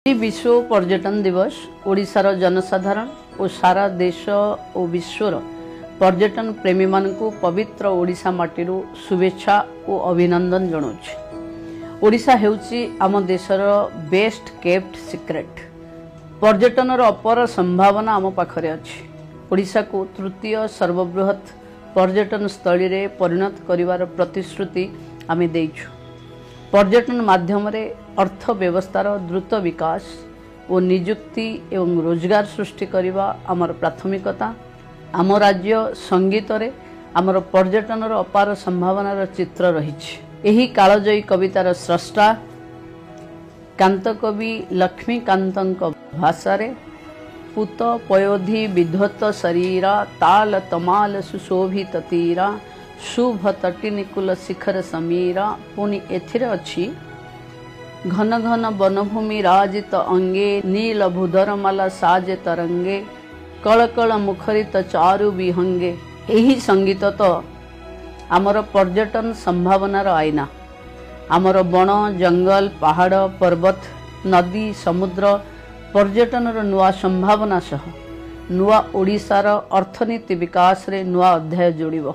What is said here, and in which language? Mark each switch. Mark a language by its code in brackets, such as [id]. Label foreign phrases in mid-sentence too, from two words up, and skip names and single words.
[or] ବିଶ୍ୱ ପର୍ଯ୍ୟଟନ ଦିବସ ଓଡ଼ିଶାର ଜନସାଧାରଣ ଔର ସାରା ଦେଶ ଔର ବିଶ୍ୱର ପର୍ଯ୍ୟଟନ ପ୍ରେମୀ ମାନକୁ ପବିତ୍ର ଓଡ଼ିଶା ମାଟିର ଶୁଭେଚ୍ଛା ଔର ଅଭିନନ୍ଦନ ଜନାଊଁ। ଓଡ଼ିଶା ହେଉଚି ଆମ ଦେଶର [en] best kept secret. [or] ପର୍ଯ୍ୟଟନର ଅପର ସମ୍ଭାବନା ଆମ ପାଖରେ ଅଛି। ଓଡ଼ିଶା କୋ ତୃତୀୟ ସର୍ବବୃହତ ପର୍ଯ୍ୟଟନ ସ୍ଥଳୀ ରେ ପରିଣତ କରିବାର ପ୍ରତିଶ୍ରୁତି ଆମେ ଦେଇଛୁ। ପର୍ଯ୍ୟଟନ ମାଧ୍ୟମ ରେ ଅର୍ଥବ୍ୟବସ୍ଥାର ଦ୍ରୁତ ବିକାଶ ଔର ନିଯୁକ୍ତି ଏବଂ ରୋଜଗାର ସୃଷ୍ଟି କରନେ ଆମର ପ୍ରାଥମିକତା। ଆମ ରାଜ୍ୟ ସଙ୍ଗୀତ ରେ ଆମର ପର୍ଯ୍ୟଟନର ଅପାର ସମ୍ଭାବନାର ଚିତ୍ର ରହିଛି। ଏହି କାଳଜୟୀ କବିତାର ସ୍ରଷ୍ଟା କାନ୍ତକବି ଲକ୍ଷ୍ମୀକାନ୍ତଙ୍କ ଭାଷା ପୂତ ପୟୋଧି ବିଧ୍ୱତ ଶରୀରା ତାଳ ତମାଳ ସୁଶୋଭିତ ତୀରା ଶୁଭ ତଟିନୀକୂଳ ଶିଖର ସମୀରା ପୁନି ଏଥିରେ ଅଛି ଘନ ଘନ ବନଭୂମି ରାଜିତ ଅଙ୍ଗେ ନୀଳ ଭୂଧରମାଳା ସାଜେ ତରଙ୍ଗେ କଳକଳ ମୁଖରିତ ଚାରୁ ବିହଙ୍ଗେ। ଏହି ସଙ୍ଗୀତ ତୋ ଆମର ପର୍ଯ୍ୟଟନ ସମ୍ଭାବନାର ଆଇନା। ଆମର ବଣ ଜଙ୍ଗଲ ପାହାଡ଼ ପର୍ବତ ନଦୀ ସମୁଦ୍ର ପର୍ଯ୍ୟଟନର ନୂଆ ସମ୍ଭାବନା ସହ ନୂଆ ଓଡ଼ିଶାର ଅର୍ଥନୀତି ବିକାଶ ରେ ନୂଆ ଅଧ୍ୟାୟ ଯୋଡ଼ିବ।